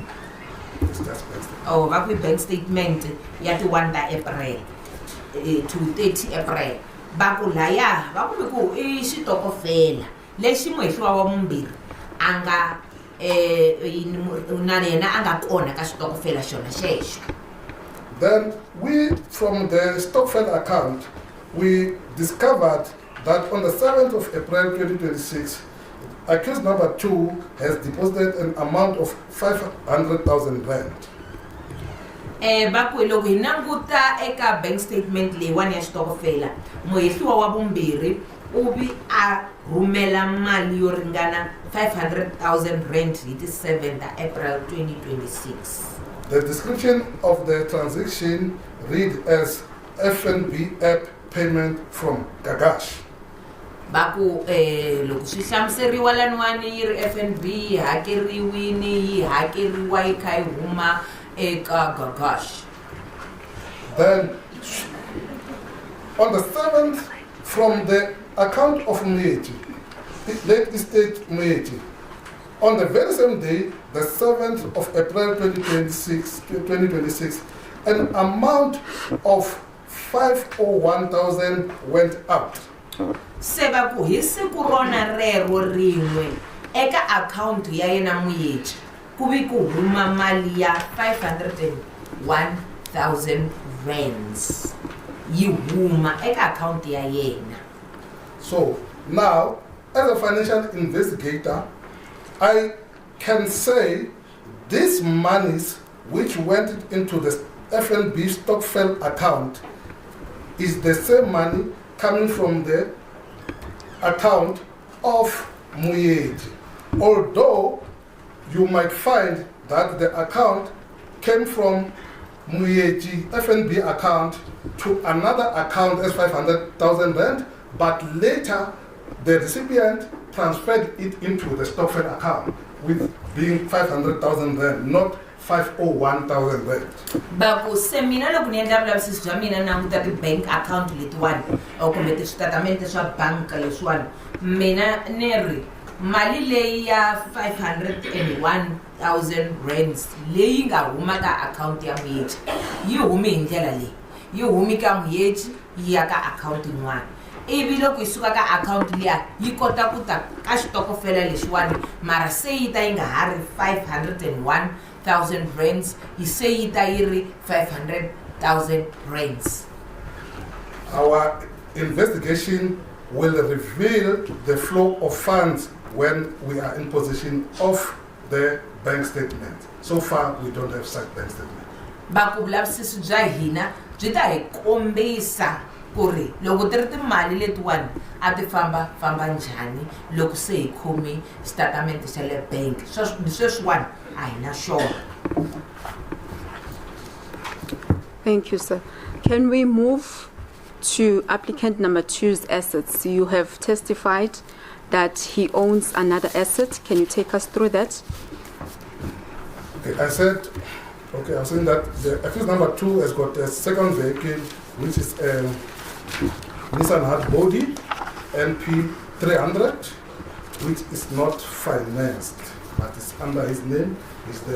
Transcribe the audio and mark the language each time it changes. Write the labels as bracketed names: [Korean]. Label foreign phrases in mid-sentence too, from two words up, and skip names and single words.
[Tsonga] va ku [English] bank statement [Tsonga] ya ti 1 ta April to 30 April va ku laya va ku ku I xitokofela lexi muhehliwa wa mumbirhi a nga na yena a nga kona ka xitokofela xona xexo. [English] Then we, from the Stokvel account, we discovered that on the 7th of April 2026, accused number 2 has deposited an amount of 500,000 rand. [Tsonga] Baku loko hi languta eka [English] bank statement [Tsonga] leyiwani ya xitokofela muhehliwa wa vumbirhi u vi a rhumela mali yo ringana 500,000 rand hi ti 7 ta April 2026. [English] The description of the transaction read as FNB app payment from Gagash. [Tsonga] Baku loko swi hlamuseriwa laniwani yi ri FNB yi hakeriwini yi hakeriwa yi kha yi huma eka Gagash. [English] Then on the 7th, from the account of Muyechi, late estate Muyechi, on the very same day, the 7th of April 2026, an amount of 501,000 went out. [Tsonga] Sebaku hi siku rona rero rin'we eka account ya yena Muyechi ku vi ku huma mali ya 501,000 rands yi huma eka account ya yena. [English] So now, as a financial investigator, I can say these monies which went into the FNB Stokvel account is the same money coming from the account of Muyechi. Although you might find that the account came from Muyechi FNB account to another account as 500,000 rand, but later the recipient transferred it into the Stokvel account with being 500,000 rand, not 501,000 rand. [Tsonga] Baku se mina loko ni endla vulavisisi bya mina na languta ti [English] bank account [Tsonga] letiwani kumbe switatimende swa banka leswiwani mina ni ri mali leyi ya 501,000 rands leyi nga huma ka account ya Muyechi yi humi hi ndlela leyi yi humi ka Muyechi yi ya ka account yin'wana ivi loko yi suka ka account liya yi kota ku ta ka xitokofela lexiwani mara se yi ta yi nga ha ri 501,000 rands yi se yi ta yi ri 500,000 rands. [English] Our investigation will reveal the flow of funds when we are in possession of the bank statement. So far, we don't have such bank statement. [Tsonga] Baku vulavisisi bya hina byi ta hi kombisa ku ri loko ti ri timali letiwani a ti famba njhani loko se hi khome xitatimende xa le bank sweswiwani a hi na xona. [English] Thank you, sir. Can we move to applicant number 2's assets? You have testified that he owns another asset. Can you take us through that? Okay, I said that the accused number 2 has got a second vehicle, which is a Nissan Hardbody NP 300, which is not financed, but it's under his name.